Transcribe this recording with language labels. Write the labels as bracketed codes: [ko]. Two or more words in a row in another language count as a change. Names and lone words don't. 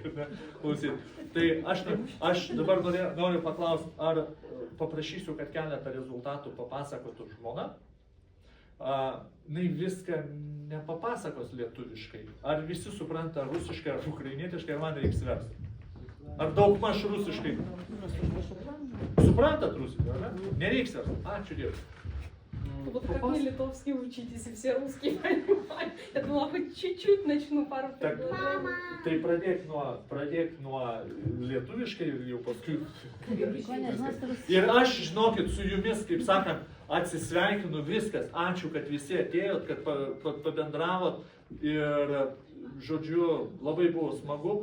[lt] Tai aš dabar noriu paklausti, ar paprašysiu, kad keletą rezultatų papasakotų žmona. Nai viską nepapasakos lietuviškai. Ar visi supranta rusiškai ar ukrainietiškai, ar man reiks versti? Ar daugmaž rusiškai? Suprantat rusiškai, ar ne? Nereiks versti. Ačiū Dievui. [ru] Вот как вы литовский учитесь, и все русские понимают. Я думала, хоть чуть-чуть начну пару предложений. [lt] Tai pradėk nuo lietuviškai ir jau paskui. Ir aš, žinokit, su jumis, kaip sakant, atsisveikinu viskas. Ačiū, kad visi atėjot, kad pabendravot. Ir, žodžiu, labai buvo smagu.